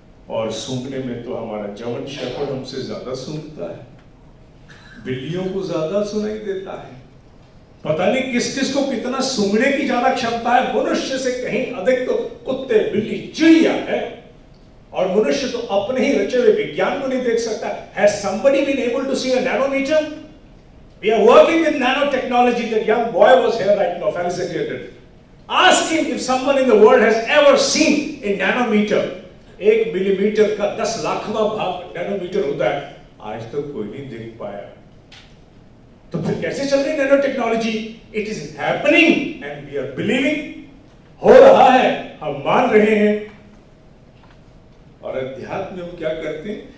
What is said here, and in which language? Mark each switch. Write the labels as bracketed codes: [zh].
[hi] और सूंघने में तो हमारा जर्मन शेफर्ड हमसे ज्यादा सूंघता है, बिल्लियों को ज्यादा सुनाई देता है। पता नहीं किस किस को कितना सूंघने की ज्यादा क्षमता है। मनुष्य से कहीं अधिक तो कुत्ते, बिल्ली, चिड़िया है। और मनुष्य तो अपने ही रचे हुए विज्ञान को नहीं देख सकता। [en] Has somebody been able to see a nanometer? We are working with nanotechnology. That young boy was here right now, felicitated. Ask him if someone in the world has ever seen a nanometer. [hi] 1 millimetre का 10 लाखवां भाग nanometre होता है, आज तक कोई नहीं देख पाया। तो फिर कैसे चल रही nano technology? [en] It is happening and we are believing. [hi] हो रहा है, हम मान रहे हैं। और अध्यात्म में हम क्या करते हैं?